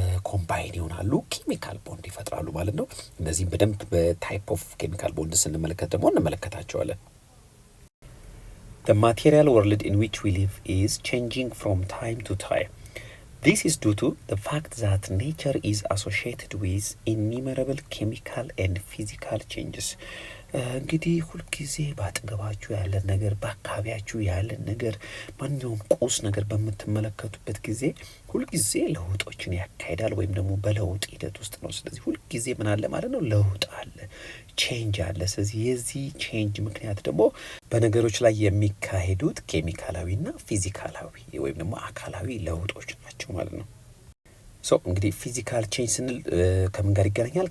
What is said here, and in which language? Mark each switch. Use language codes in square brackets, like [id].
[am] ኮምባይን ይሆናሉ፣ ኬሚካል ቦንድ ይፈጥራሉ ማለት ነው። እነዚህም በደንብ በታይፕ ኦፍ ኬሚካል ቦንድ ስንመለከት ደግሞ እንመለከታቸዋለን። [en] The material world in which we live is changing from time to time. This is due to the fact that nature is associated with innumerable chemical and physical changes. [am] እንግዲህ ሁልጊዜ ባጠገባችሁ ያለን ነገር በአካባቢያችሁ ያለን ነገር ማንኛውም ቁስ ነገር በምትመለከቱበት ጊዜ ሁልጊዜ ለውጦችን ያካሂዳል ወይም ደግሞ በለውጥ ሂደት ውስጥ ነው። ስለዚህ ሁልጊዜ ምን አለ ማለት ነው? ለውጥ አለ፣ ቼንጅ አለ። ስለዚህ የዚህ ቼንጅ ምክንያት ደግሞ በነገሮች ላይ የሚካሄዱት ኬሚካላዊና ፊዚካላዊ ወይም ደግሞ አካላዊ ለውጦች ናቸው ማለት ነው። እንግዲህ ፊዚካል ቼንጅ ስንል ከምን ጋር ይገናኛል?